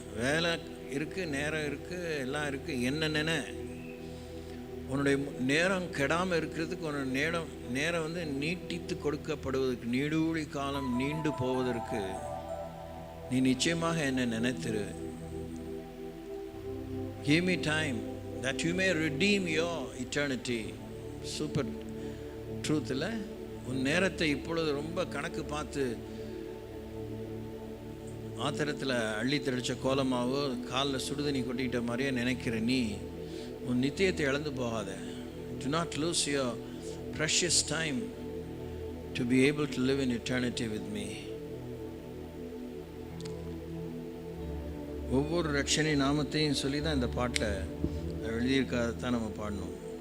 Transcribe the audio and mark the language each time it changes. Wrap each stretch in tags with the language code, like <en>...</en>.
<ta>வேலை இருக்குது, நேரம் இருக்குது, எல்லாம் இருக்குது. என்ன நினை, உன்னுடைய நேரம் கெடாமல் இருக்கிறதுக்கு, உன்னோட நேரம் வந்து நீட்டித்து கொடுக்கப்படுவதற்கு, நீடூழி காலம் நீண்டு போவதற்கு நீ நிச்சயமாக என்னை நினைத்திரு.</ta> <en>Give me time that you may redeem your eternity. Super truth</en> <ta>இல்லை? உன் நேரத்தை இப்பொழுது ரொம்ப கணக்கு பார்த்து ஆத்திரத்தில் அள்ளி தெளித்த கோலமாவோ காலில் சுடுதண்ணி கொட்டிக்கிட்ட மாதிரியே நினைக்கிற நீ உன் நித்தியத்தை இழந்து போகாத.</ta> <en>Do not lose your precious time to be able to live in eternity with me.</en> <ta>ஒவ்வொரு ரட்சணை நாமத்தையும் சொல்லி தான் இந்த பாட்டை எழுதியிருக்காதான் நம்ம பாடணும்.</ta>